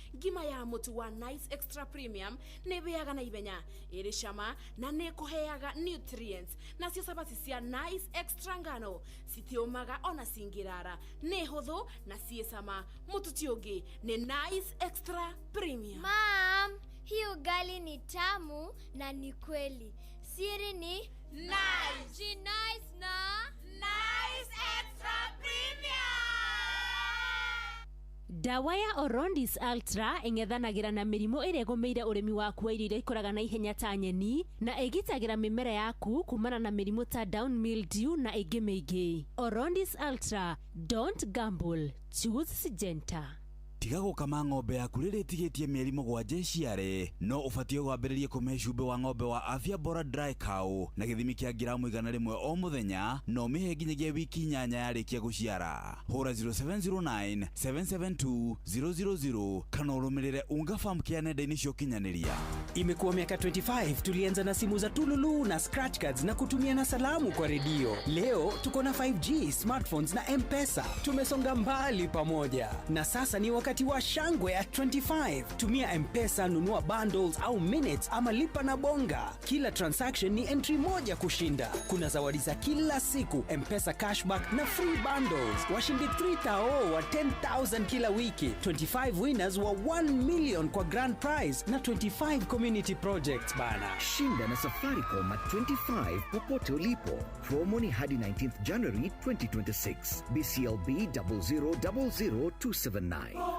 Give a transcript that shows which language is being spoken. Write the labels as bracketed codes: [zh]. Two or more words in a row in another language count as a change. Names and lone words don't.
[ki] Ngima ya mũtu wa Nice Extra Premium nĩ ĩhĩaga na ihenya, ĩrĩ cama na nĩ ĩkũheaga nutrients. Nacio cabaci cia Nice Extra ngano citiũmaga ona cingĩrara. Nĩ hũthũ na ciĩ cama. Mũtu ti ũngĩ, nĩ Nice Extra Premium. [sw] Mom, hii ugali ni tamu na ni kweli. Siri ni Nice. Ji nice na Nice Extra Premium. [ki] Ndawa ya Orondis Ultra ĩng'ethanagĩra na mĩrimũ ĩrĩa ĩgũmĩire ũrĩmi waku wa irio iria ikũraga na ihenya ta nyeni, na ĩgitagĩra mĩmera yaku kumana na mĩrimũ ta [en] down mildew [ki] na ĩngĩ mĩingĩ. [en] Orondis Ultra, don't gamble, choose Syngenta. [ki] Tiga gũkama ng'ombe yaku rĩrĩa ĩtigĩtie mĩeri mũgwanja ĩciare, no ũbatiĩ wambĩrĩrie kũmĩhe cumbĩ wa ng'ombe wa Afya Bora Dry Cow na gĩthimi kĩa ngiramu igana rĩmwe o mũthenya, na ũmĩhe nginyagia wiki inyanya yarĩkia gũciara. Hũra zero seven zero nine, seven seven two, zero zero zero kana ũrũmĩrĩre Unga Farm Care nenda-inĩ cia ũkinyanĩria. [sw] Imekuwa miaka twenty-five, tulianza na simu za tululu na [en] scratch cards [sw] na kutumia na salamu kwa redio. Leo tuko na five G, smartphones na M-Pesa. Tumesonga mbali pamoja. Na sasa ni wakati wa shangwe [en] at twenty-five. [sw] Tumia M-Pesa, nunua bundles au minutes ama lipa na bonga. Kila transaction ni entry moja kushinda. Kuna zawadi za kila siku, M-Pesa cashback na [en] free bundles. [sw] Washindi three thou wa ten thousand kila wiki, twenty-five winners wa one million kwa [en] grand prize [sw] na twenty-five [en] community projects [sw] bana. Shinda na Safaricom [en] at twenty-five [sw] popote ulipo. Promo ni hadi nineteenth January twenty twenty-six. B C L B double zero double zero two seven nine.